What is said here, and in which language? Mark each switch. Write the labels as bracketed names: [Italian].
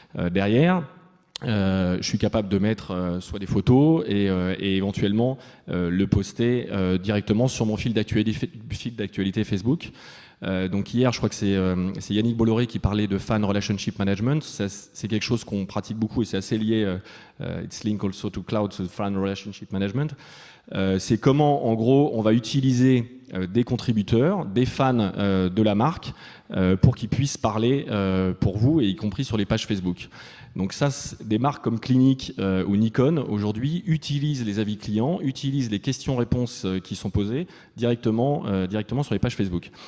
[French] Derrière, je suis capable de mettre soit des photos et éventuellement le poster directement sur mon fil d'actualité Facebook. Donc hier, je crois que c'est Yannick Bolloré qui parlait de fan relationship management. C'est quelque chose qu'on pratique beaucoup et c'est assez lié. [English] It's linked also to cloud, so fan relationship management. [French] C'est comment, en gros, on va utiliser des contributeurs, des fans de la marque pour qu'ils puissent parler pour vous, et y compris sur les pages Facebook. Donc ça, des marques comme Clinique ou Nikon, aujourd'hui, utilisent les avis clients, utilisent les questions-réponses qui sont posées directement sur les pages Facebook.